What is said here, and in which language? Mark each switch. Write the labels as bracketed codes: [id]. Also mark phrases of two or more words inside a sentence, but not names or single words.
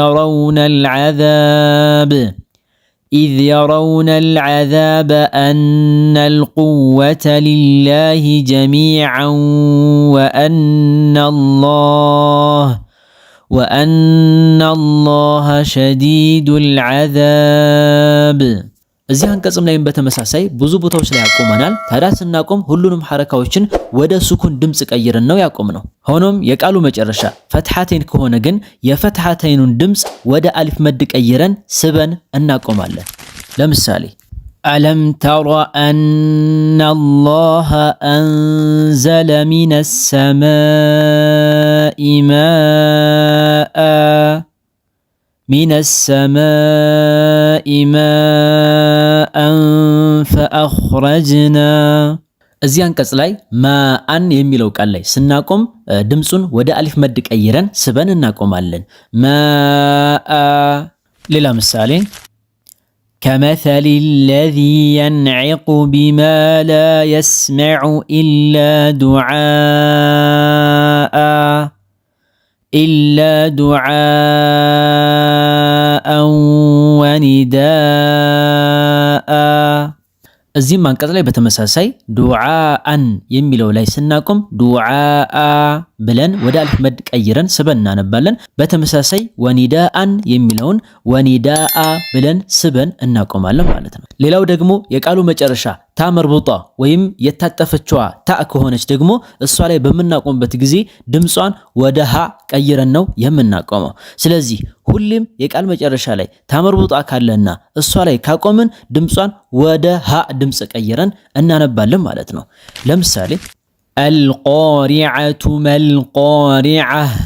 [ar] يرون العذاب أن القوة لله جميعا وأن الله شديد العذاب። [am] እዚህ አንቀጽም ላይም በተመሳሳይ ብዙ ቦታዎች ላይ ያቆመናል። ታዲያ ስናቆም ሁሉንም ሐረካዎችን ወደ ሱኩን ድምጽ ቀይረን ነው ያቆምነው። ሆኖም የቃሉ መጨረሻ ፈትሐተን ከሆነ ግን የፈትሐተኑን ድምጽ ወደ [ar] ألف مد [am] ቀይረን ስበን እናቆማለን። ለምሳሌ [ar] ألم تر أن الله أنزل من السماء ماء فأخرجنا [am] እዚህ አንቀጽ ላይ ማአን የሚለው ቃል ላይ ስናቆም ድምጹን ወደ [ar] ألف مد [am] ቀይረን ስበን እናቆማለን። ማአ። ሌላ ምሳሌ [ar] كمثل الذي ينعق بما لا يسمع إلا دعاء ونداء [am] እዚህም አንቀጽ ላይ በተመሳሳይ ዱዓአን የሚለው ላይ ስናቆም ዱዓአ ብለን ወደ [ar] ألف مد [am] ቀይረን ስበን እናነባለን። በተመሳሳይ ወኒዳአን የሚለውን ወኒዳአ ብለን ስበን እናቆማለን ማለት ነው። ሌላው ደግሞ የቃሉ መጨረሻ [ar] تاء مربوطة [am] ወይም የታጠፈችዋ ታ ከሆነች ደግሞ እሷ ላይ በምናቆምበት ጊዜ ድምጿን ወደ ሀ ቀይረን ነው የምናቆመው። ስለዚህ ሁሌም የቃል መጨረሻ ላይ [ar] تاء مربوطة [am] ካለና እሷ ላይ ካቆምን ድምጿን ወደ ሀ ድምጽ ቀይረን እናነባለን ማለት ነው። ለምሳሌ [ar] القارعة ما القارعة፣